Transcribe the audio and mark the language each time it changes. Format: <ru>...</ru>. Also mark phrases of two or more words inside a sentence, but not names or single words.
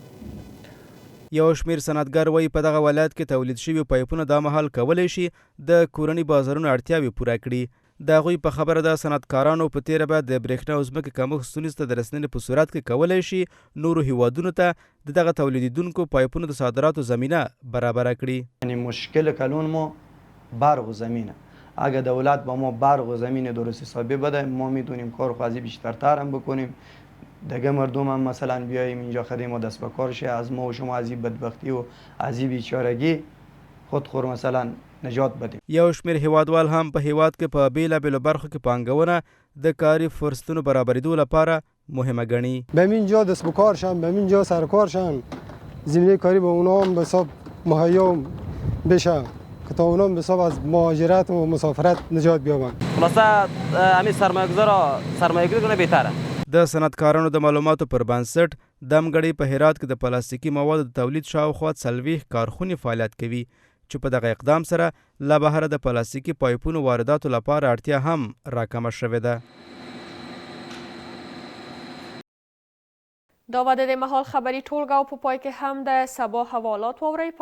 <ps>یو شمېر صنعتګر وایي په دغه ولایت کې تولید شوي پایپونه دا مهال کولی شي د کورني بازارونو اړتیاوې پوره کړي. د هغوی په خبره د صنعتکارانو په تیره به د برېښنا او ځمکې کمښت ستونزې ته د رسېدنې په صورت کې کولی شي نورو هیوادونو ته د دغه تولیدونکو پایپونو د صادراتو زمینه برابره کړي.</ps> <fa>یعنی مشکل کلون ما برق و زمینه. اگر دولت با ما برق و زمین درست حسابی بده ما میتونیم کار خو بیشترتر هم بکنیم. دیگه مردم هم مثلا بیاییم اینجا خدمت ما دست به کار شه، از ما و شما از این بدبختی و از این بیچارگی خودخور مثلا نجات بدیم.</fa> <ps>یو شمېر هیوادوال هم په هیواد کې په بیلابیلو برخو کې پانګونه د کاري فرصتونو برابرېدو لپاره مهمه ګڼي.</ps> <fa>به همینجا دست به کار شن، به همینجا سرکار شن، زمینه کاری به اونا هم به حساب مهیا بشه که تا اونا هم به حساب از مهاجرت و مسافرت نجات بیابن. خلاصه همین سرمایه‌گذاری کنه بهتره.</fa> <ps>د صنعتکارانو د معلوماتو پر بنسټ دمګړۍ په هرات کې د پلاستیکي موادو د تولید شاوخوا 40 کارخونې فعالیت کوي چې په دغه اقدام سره له بهره د پلاستیکي پایپونو وارداتو لپاره اړتیا هم راکمه شوې ده. دا و د مهال خبری ټولګه او په پای کې هم د سبا حوالات واورئ.</ps>